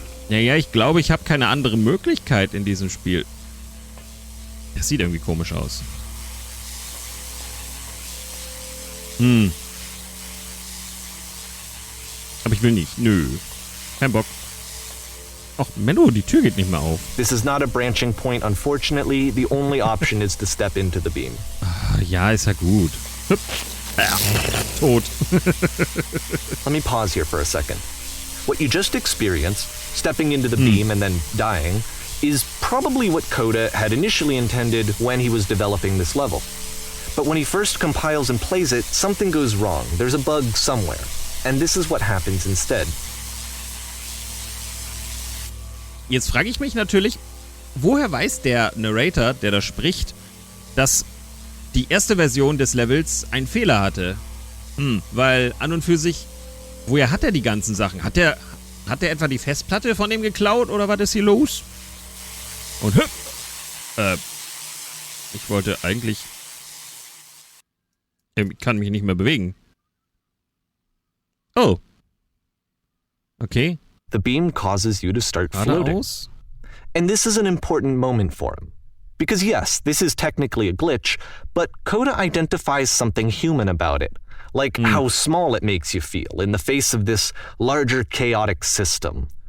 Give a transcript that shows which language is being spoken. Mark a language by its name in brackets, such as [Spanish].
[German] Naja, ich glaube, ich habe keine andere Möglichkeit in diesem Spiel. Das sieht irgendwie komisch aus. Aber ich will nicht. Nö. Kein Bock. Ach, Menno, die Tür geht nicht mehr auf. [English] This is not a branching point, unfortunately. The only option is to step into the beam. [German] Ja, ist ja gut. Tot. [English] Let me pause here for a second. What you just experienced, stepping into the beam and then dying, is probably what Coda had initially intended when he was developing this level. But when he first compiles and plays it, something goes wrong. There's a bug somewhere. And this is what happens instead. [German] Jetzt frage ich mich natürlich, woher weiß der Narrator, der da spricht, dass die erste Version des Levels einen Fehler hatte? Weil an und für sich, woher hat er die ganzen Sachen? Hat er etwa die Festplatte von dem geklaut oder was ist hier los? Und ich wollte eigentlich... Ich kann mich nicht mehr bewegen. Oh. Okay. [English] The beam causes you to start floating. And this is an important moment for him. Because yes, this is technically a glitch, but Coda identifies something human about it. Like how small it makes you feel in the face of this larger chaotic system.